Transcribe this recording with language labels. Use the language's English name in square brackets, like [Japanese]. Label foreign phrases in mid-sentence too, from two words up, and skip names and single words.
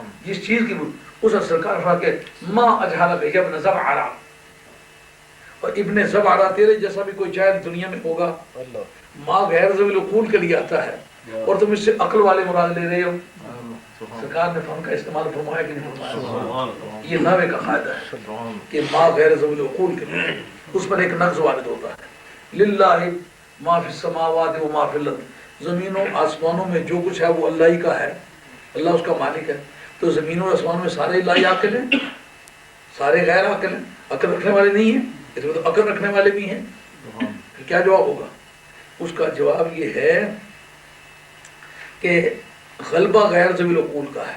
[Urdu] جس چیز کی اس سرکار فرما کے [Arabic] ما اجہل بہ ابن زبعرہ، [Urdu] اور ابن زبعرہ تیرے جیسا بھی کوئی جاہل دنیا میں ہوگا. ماں [Arabic] غیر ذوی العقول [Urdu] کے لیے آتا ہے اور تم اس سے عقل والے مراد لے رہے ہو. سرکار نے فن کا استعمال فرمایا کہ نہیں فرمایا؟ یہ نحوے کا قاعدہ ہے کہ ماں [Arabic] غیر ذوی العقول [Urdu] کے لیے، اس پر ایک نقض وارد ہوتا ہے. [Arabic] للہ ما فی السماوات و ما فی الارض، [Urdu] زمینوں آسمانوں میں جو کچھ ہے وہ اللہ ہی کا ہے، اللہ اس کا مالک ہے. تو زمینوں اور آسمانوں میں سارے اللہ عاقل ہیں، سارے غیر عاقل ہیں، عقل رکھنے والے نہیں ہیں. اس میں تو عقل رکھنے والے بھی ہیں. پھر کیا جواب ہوگا؟ اس کا جواب یہ ہے کہ غلبہ [Arabic] غیر ذوی العقول [Urdu] کا ہے.